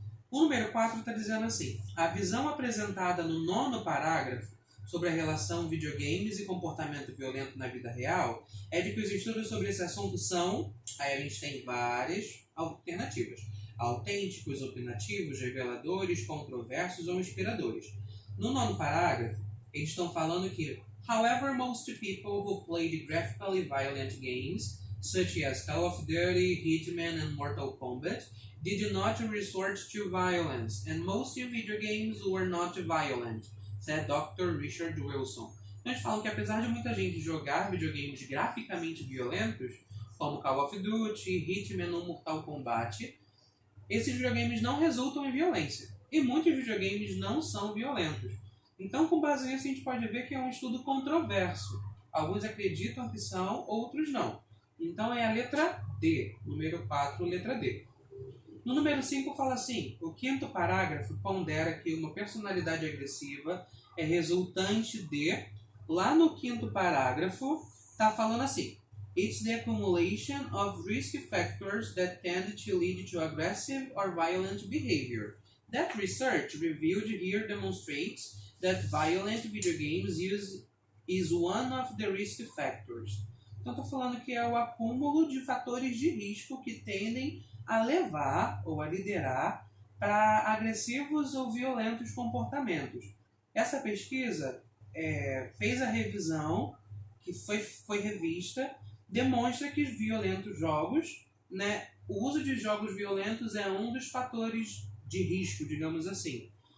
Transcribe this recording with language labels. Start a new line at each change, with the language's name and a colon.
Portuguese: O número 4 está dizendo assim: a visão apresentada no 9º parágrafo sobre a relação videogames e comportamento violento na vida real é de que os estudos sobre esse assunto são, aí a gente tem várias alternativas: autênticos, opinativos, reveladores, controversos ou inspiradores. No 9º parágrafo, eles estão falando que,
English: however, most people who played graphically violent games, such as Call of Duty, Hitman, and Mortal Kombat, did not resort to violence, and most video games were not violent, said Dr. Richard Wilson.
Portuguese: Então, eles falam que, apesar de muita gente jogar videogames graficamente violentos, como Call of Duty, Hitman ou Mortal Kombat, esses videogames não resultam em violência. E muitos videogames não são violentos. Então, com base nisso, a gente pode ver que é um estudo controverso. Alguns acreditam que são, outros não. Então, é a letra D. Número 4, letra D. No número 5, fala assim: o 5º parágrafo pondera que uma personalidade agressiva é resultante de... Lá no 5º parágrafo, está falando assim:
English: it's the accumulation of risk factors that tend to lead to aggressive or violent behavior. That research revealed here demonstrates that violent video games use is one of the risk factors.
Portuguese: Então, estou falando que é o acúmulo de fatores de risco que tendem a levar ou a liderar para agressivos ou violentos comportamentos. Essa pesquisa fez a revisão, que foi revista, demonstra que os violentos jogos, né, o uso de jogos violentos é um dos fatores de risco, digamos assim.